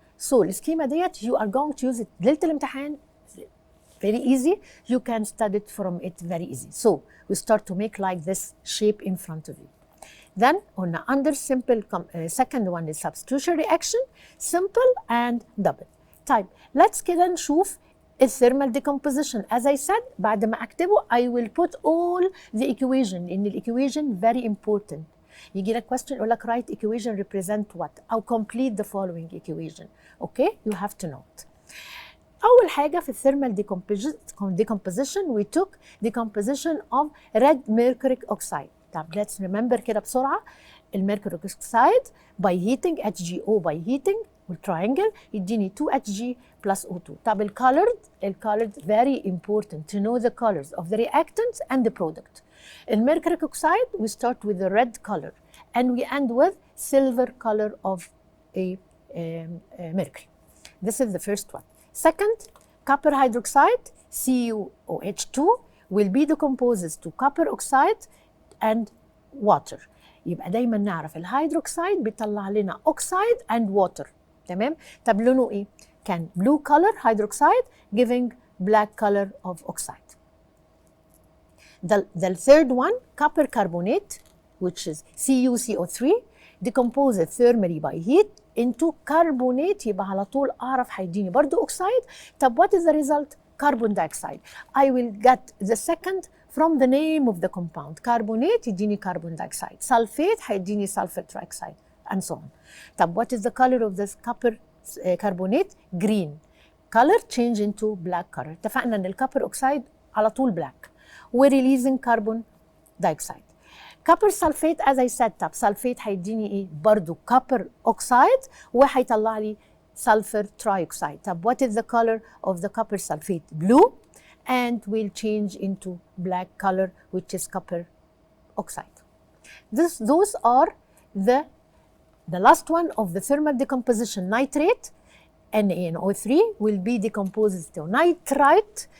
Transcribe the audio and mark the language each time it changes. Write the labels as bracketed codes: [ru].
[en] So [ar] السكيمة ديت [en] you are going to use it [ar] ليلة الامتحان. [en] Very easy. You can study it from it very easy. So we start to make like this shape in front of you. Then on the under simple second one is substitution reaction, simple and double. [ar] طيب [en] let's [ar] كده نشوف الثيرمال decomposition. [en] As I said [ar] بعد ما أكتبه [en] I will put all the equation. إن الإيكويشن very important. [ar] يجي لك [en] question [ar] يقول لك [en] write equation represent what أو complete the following equation. Okay, you have to know it. [ar] أول حاجة في الثيرمال [en] decomposition we took decomposition of red mercuric oxide. [ar] طب [en] let's remember [ar] كده بسرعة. [en] الميركوريك oxide by heating HGO by heating [ar] والتراينجل يديني [en] 2Hg plus O2. طب الcolored very important to know the colors of the reactants and the product. الميركوريك oxide we start with the red color and we end with silver color of a mercury. This is the first one. Second, copper hydroxide CuOH2 will be decomposed to copper oxide and water. [ar] يبقى دايما نعرف الهيدروكسيد بيطلع لنا [en] oxide and water. [ar] تمام؟ طب لونه ايه؟ كان [en] blue color hydroxide giving black color of oxide. The third one, copper carbonate, which is CuCO3, decomposed thermally by heat into carbonate. [ar] يبقى على طول أعرف هيديني برضو [en] oxide. [ar] طب [en] what is the result? Carbon dioxide. I will get the second from the name of the compound. Carbonate [ar] يديني [en] carbon dioxide. Sulfate [ar] هيديني [en] sulfur trioxide and so on. طب what is the color of this copper carbonate? Green. Color change into black color. [ar] اتفقنا ان الكوبر اوكسايد على طول black. [en] We're releasing carbon dioxide. Copper sulfate as I said. [ar] طب sulfate هيديني ايه؟ برضو [en] copper oxide [ar] وهيطلع لي [en] sulfur trioxide. طب what is the color of the copper sulfate? Blue, and will change into black color, which is copper oxide. Those are the the last one of the thermal decomposition nitrate NaNO3 will be decomposed to nitrite.